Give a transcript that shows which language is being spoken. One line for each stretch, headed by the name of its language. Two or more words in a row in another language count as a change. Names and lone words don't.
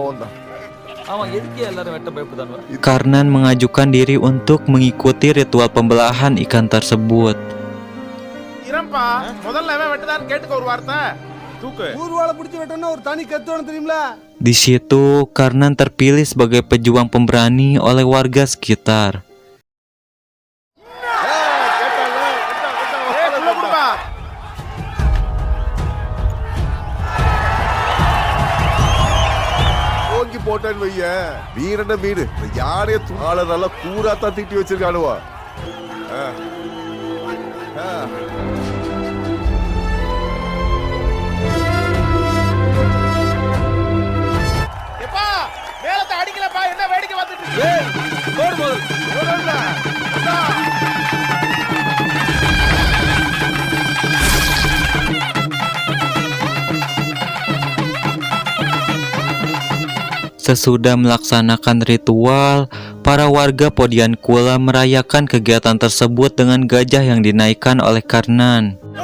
Indonesian: Karnan mengajukan diri untuk mengikuti ritual pembelahan ikan tersebut. Di situ Karnan terpilih sebagai pejuang pemberani oleh warga sekitar.
Tamil: போட்டேன்னு வையேன், வீரன வீடு யாரே ஆள நல்லா கூராத்தான் தீட்டி வச்சிருக்கானுவா. மேலத்தை அடிக்கலப்பா, என்ன வேடிக்கை வந்துட்டு
Indonesian: Sesudah melaksanakan ritual, para warga Podian Kulam merayakan kegiatan tersebut dengan gajah yang dinaikkan oleh Karnan.